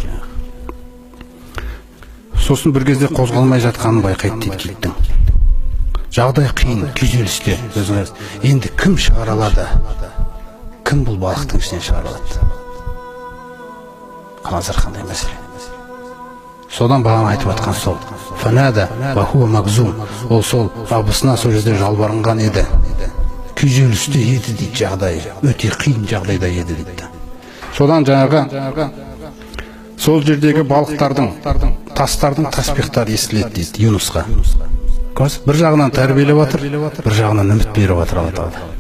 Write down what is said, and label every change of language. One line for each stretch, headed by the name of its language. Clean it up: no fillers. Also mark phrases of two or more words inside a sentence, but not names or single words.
Kazakh: Сосын бір кезде қозғалмай жатқанын байқайды дейді киттің. Жағдай қиын, күйзелісте. Енді кім шығара алады? Кім бұл балықтың ішінен шығара алады? Қараңыздар қандай мәселе. Содан бағана айтып жатқан сол.
Arabic: فنادى وهو مكظوم.
Kazakh: Ол сол Раббысына сол жерде жалбарынған еді. Күйзелісте еді дейді жағдай. Өте қиын жағдайда еді дейді. Содан жаңағы сол жердегі балықтардың, тастардың таспиқтары естіледі дейді Юнусқа. Бір жағынан тәрбиелеп жатыр, бір жағынан үміт беріп жатыр Алла Тағала.